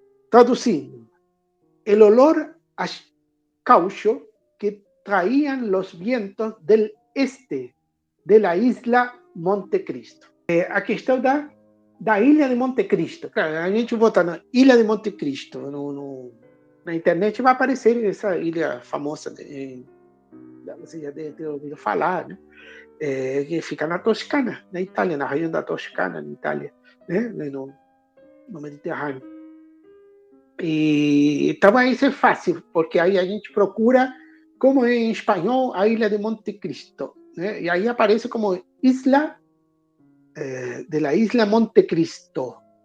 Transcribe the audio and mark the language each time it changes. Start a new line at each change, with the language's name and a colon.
Portuguese: Traduzindo,
Spanish: el olor a caucho que traían los vientos del este de la isla Monte Cristo.
Portuguese: A questão da ilha de Monte Cristo. Claro, a gente botar na ilha de Monte Cristo na internet vai aparecer essa ilha famosa, você já deve ter ouvido falar, né? Que fica na Toscana, na Itália, na região da Toscana, na Itália, né? No Mediterrâneo. E então aí isso é fácil, porque aí a gente procura como é em espanhol a ilha de Monte Cristo, né? E aí aparece como
Spanish: isla de la isla Monte Cristo.